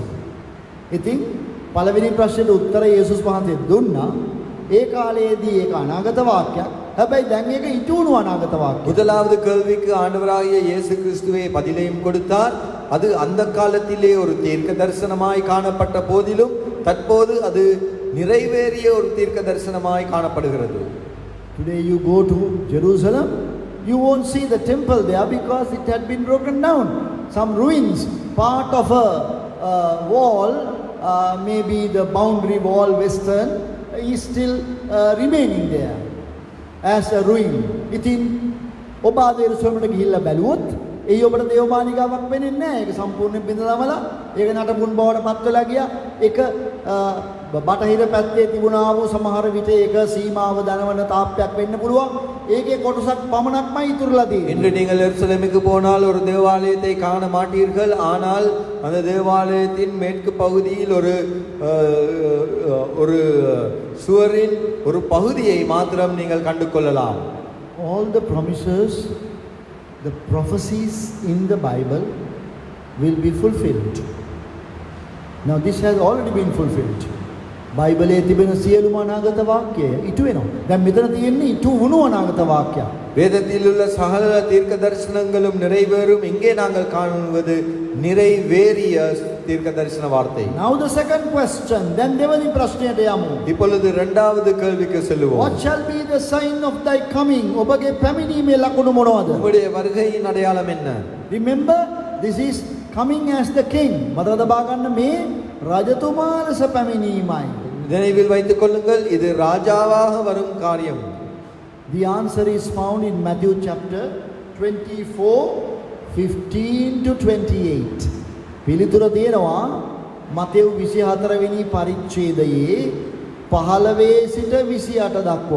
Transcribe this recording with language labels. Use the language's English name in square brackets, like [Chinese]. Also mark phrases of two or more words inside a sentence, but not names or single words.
[Sinhala] ඉතින් පළවෙනි ප්‍රශ්නෙට උත්තර යේසුස් වහන්සේ දුන්නා. ඒ කාලයේදී ඒක අනාගත වාක්‍යයක්. හැබැයි දැන් ඒක ඉටුණු අනාගත වාක්‍යයක්. [Tamil] முதலாவது கேள்விக்கு ஆண்டவராகிய இயேசு கிறிஸ்துவே பதிலையும் கொடுத்தார். அது அந்த காலத்திலே ஒரு தீர்க்க தரிசனமாய் காணப்பட்ட போதிலும் தற்போது அது நிறைவேறிய ஒரு தீர்க்க தரிசனமாய் காணப்படுகிறது. [English] Today you go to Jerusalem, you won't see the temple there because it had been broken down. Some ruins, part of a wall, maybe the boundary wall western, is still remaining there as a ruin. [Sinhala] ඉතින් ඔබ ආද යෙරුසලමට ගිහිල්ලා බැලුවොත් ඒ ඔබට දේවමාලිගාවක් වෙන්නේ නැහැ. ඒක සම්පූර්ණයෙන් බිඳලාමලා ඒක නටබුන් බවට පත් වෙලා ගියා. ඒක බටහිර පැත්තේ තිබුණා වූ සමහර විට ඒක සීමාව දනවන තාප්පයක් වෙන්න පුළුවන්. ඒකේ කොටසක් පමණක්මයි ඉතුරුලා තියෙන්නේ. [Tamil] இன்று நீங்கள் எருசலேமுக்கு போனால் ஒரு தேவாலயத்தை காண மாட்டீர்கள். ஆனால் அந்த தேவாலயத்தின் மேற்கு பகுதியில் ஒரு சுவரின் ஒரு பகுதியை மாத்திரம் நீங்கள் கண்டு கொள்ளலாம். [English] All the promises, the prophecies in the Bible will be fulfilled. Now this has already been fulfilled. [Sinhala] බයිබලයේ තිබෙන සියලුම අනාගත වාක්‍ය ඉටු වෙනවා. දැන් මෙතන තියෙන්නේ ඉටු වුණු අනාගත වාක්‍යයක්. [Tamil] வேதத்தில் உள்ள சகல தீர்க்க தரிசனங்களும் நிறைவேறும். இங்கே நாங்கள் காணுவது நிறைவேறிய தீர்க்க தரிசன வார்த்தை. [English] Now the second question, then [Sinhala] දෙවනි ප්‍රශ්නයට යමු. [Tamil] இப்பொழுது இரண்டாவது கேள்விக்கு செல்லுவோம். [English] What shall be the sign of thy coming? [Sinhala] ඔබගේ පැමිණීමේ ලකුණු මොනවද? [Tamil] உங்களுடைய வருகையின் அடையாளம் என்ன? [English] Remember, this is coming as the king. [Sinhala] මතක තබා ගන්න මේ රජතුමා ලෙස පැමිණීමයි. [Tamil] நினைவில் வைத்துக் கொள்ளுங்கள், இது ராஜாவாக வரும் காரியம். [English] The answer is found in Matthew chapter 24:15-28. [Sinhala] පිළිතුර දෙනවා මතෙව් 24 වෙනි පරිච්ඡේදයේ 15 සිට 28 දක්වා.